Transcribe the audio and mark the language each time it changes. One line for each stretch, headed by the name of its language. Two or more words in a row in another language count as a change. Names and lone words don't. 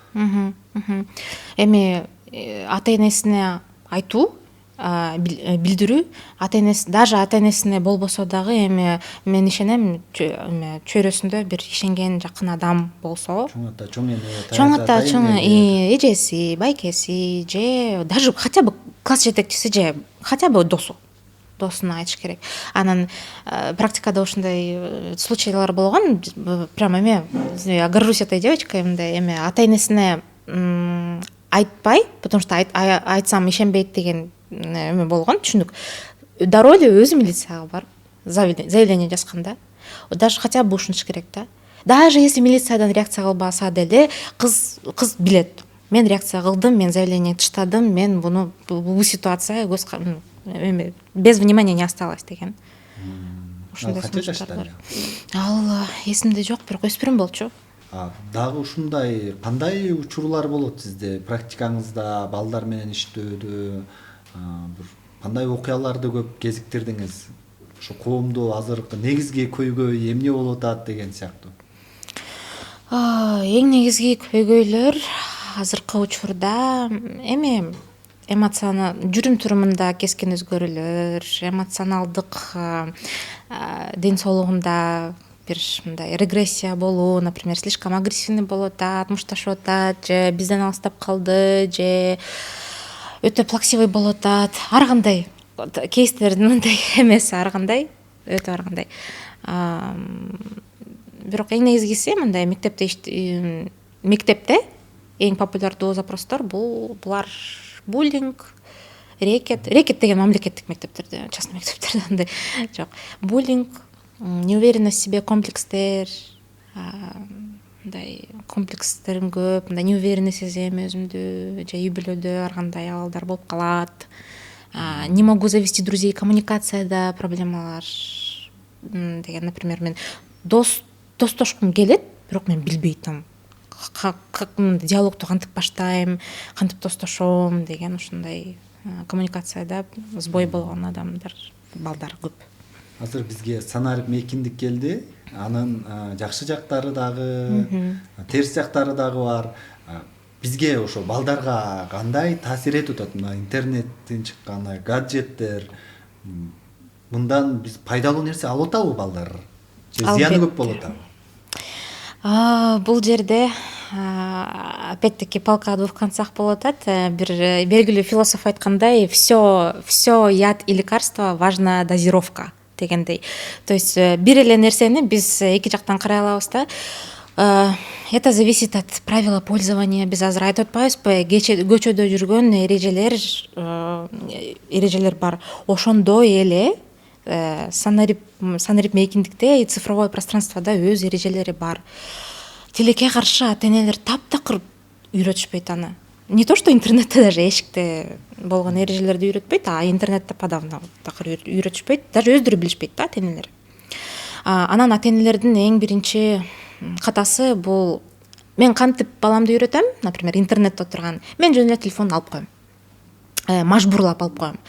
Kyrgyz: Эми ата энесине айтуу, билдирүү, даже ата энесине болбосо дагы, эми мен ишенем, чөйрөсүндө бир ишенген жакын адам болсо, чоң ата, эжеси, байкеси, же
Russian: даже хотя бы
Kyrgyz: класс жетекчиси, же
Russian: хотя бы
Kyrgyz: досуна айтыш керек. Анан практикада ушундай случайлар болгон, прям эме,
Russian: я горжусь этой девочкой,
Kyrgyz: мындай эме ата энесине айтпай, потому что айтсам ишенбейт деген эме болгон, түшүнүк. Дароо эле өзү милицияга барып заявление жазган да.
Russian: Даже хотя бы
Kyrgyz: ушунуш керек да.
Russian: Даже если
Kyrgyz: милициядан реакция кылбаса деле, кыз билет. Мен реакция кылдым, мен заявление таштадым, мен бул ситуация
Russian: без внимания не осталось
Kyrgyz: деген. Ушундай сунуштар бар. Ал эсимде жок, бирок өспүрүм болчу. Дагы ушундай кандай учурлар болот сизде практикаңызда, балдар менен иштөөдө, бир кандай окуяларды көп кезиктирдиңиз? Ошо коомдо азыркы негизги көйгөй эмне болуп атат деген сыяктуу. Эң негизги көйгөйлөр азыркы учурда эми жүрүм турумунда кескен өзгөрүүлөр, эмоционалдык ден соолугунда бир мындай регрессия болуу, например,
Russian: слишком агрессивный
Kyrgyz: болуп атат, мушташып атат, же бизден алыстап калды, же өтө плаксивый болуп атат. Ар кандай кейстердин мындай эмеси, ар кандай, өтө ар кандай. Бирок эң негизгиси мындай мектепте эң популярдуу запростор булар буллинг, рекет деген мамлекеттик мектептерде, частный мектептерде андай жок.
Russian: Буллинг, неуверенность в себе,
Kyrgyz: комплекстер, мындай комплекстерим көп, мындай неуверенный сезем өзүмдү, же үй бүлөдө ар кандай абалдар болуп калат.
Russian: Не могу завести друзей,
Kyrgyz: коммуникацияда проблемалар деген, например, мен достошкум келет, бирок мен билбей атам диалогду кантип баштайм, кантип достошом деген ушундай коммуникацияда сбой болгон адамдар, балдар көп. Азыр бизге санарип мейкиндик келди. Анын жакшы жактары дагы, терс жактары дагы бар. Бизге ошо балдарга кандай таасир этип атат мына интернеттен чыккан гаджеттер? Мындан биз пайдалуу нерсе алып атабы балдар? Же зыяны көп болуп атабы? Бул жерде
Russian: опять-таки палка о двух концах
Kyrgyz: болуп атат. Бир белгилүү философ айткандай,
Russian: все яд и лекарство, важна дозировка дегендей. То есть
Kyrgyz: бир эле нерсени биз эки жактан карай алабыз да.
Russian: Это зависит от правила пользования.
Kyrgyz: Биз азыр айтып атпайбызбы, көчөдө жүргөн эрежелер бар. Ошондой эле санарип мейкиндикте
Russian: и цифровое пространствода
Kyrgyz: өз эрежелери бар. Тилекке каршы ата энелер таптакыр үйрөтүшпөйт аны.
Russian: Не то, что
Kyrgyz: интернетте даже эшикте болгон эрежелерди үйрөтпөйт, а интернетте подавно такыр үйрөтүшпөйт, даже өздөрү билишпейт да ата энелер. Анан ата энелердин эң биринчи катасы бул, мен кантип баламды үйрөтөм, например, интернетте отурган, мен жөн эле телефонду алып коем, мажбурлап алып коем.